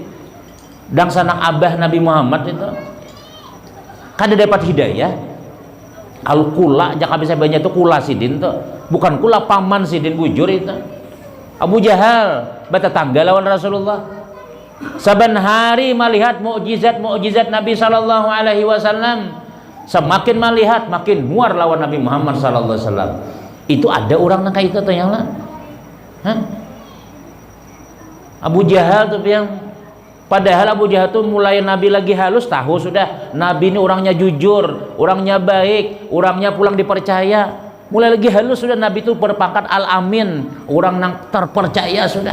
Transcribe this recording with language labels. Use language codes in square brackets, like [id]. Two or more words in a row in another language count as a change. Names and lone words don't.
[bjn] Dan sanak abah Nabi Muhammad itu kada dapat hidayah. Kalau kula jaka bisa banyak itu kula sidin tuh, bukan kula paman sidin bujur itu. Abu Jahal bertetangga lawan Rasulullah. Saban hari melihat mukjizat Nabi [ar] صلى الله عليه وسلم, [bjn] semakin melihat makin muar lawan Nabi Muhammad [ar] صلى الله عليه وسلم. [bjn] Itu ada orang nang kayak itu tuh yang lah. Abu Jahal tuh yang padahal Abu Jahal tuh mulai Nabi lagi halus tahu sudah Nabi ini orangnya jujur, orangnya baik, orangnya pulang dipercaya. Mulai lagi halus sudah Nabi itu berpangkat Al-Amin, orang yang terpercaya sudah.